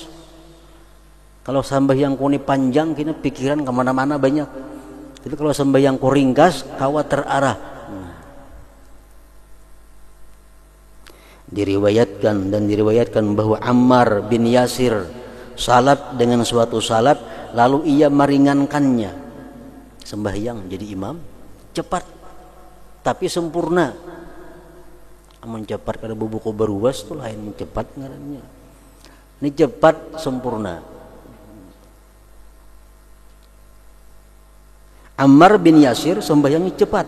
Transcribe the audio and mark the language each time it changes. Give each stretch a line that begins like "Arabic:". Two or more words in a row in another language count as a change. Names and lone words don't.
Banjar: Kalau sembahyang kuni panjang, kini pikiran kemana-mana banyak. Tapi kalau sembahyang ku ringkas, kawa terarah.
Indonesian: Diriwayatkan bahwa Ammar bin Yasir salat dengan suatu salat, lalu ia meringankannya. Sembahyang jadi imam cepat tapi sempurna.
Banjar: Amun cepat kada bubuku beruas tu lain cepat ngarannya.
Indonesian: Ini cepat sempurna. Ammar bin Yasir sembahyangnya cepat.